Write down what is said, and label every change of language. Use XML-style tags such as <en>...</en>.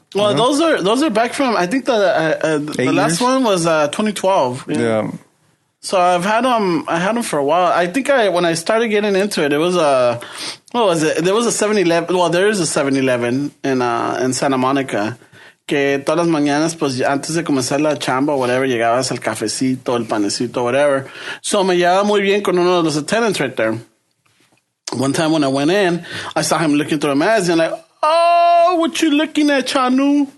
<en>Well, you know? those are back from, I think the last one was 2012. Yeah. So I've had them. I had them for a while. I think when I started getting into it, it was what was it? There was a 7-Eleven. Well, there is a 7-Eleven in Santa Monica.</en> <es>Que todas las mañanas, pues antes de comenzar la chamba o</es> <en>whatever,</en> <es>llegabas al cafecito, el panecito, whatever. So me llevaba muy bien con uno de los</es> <en>attendants right there. One time when I went in, I saw him looking through a magazine, like, oh, what you looking at, Chanu?</en>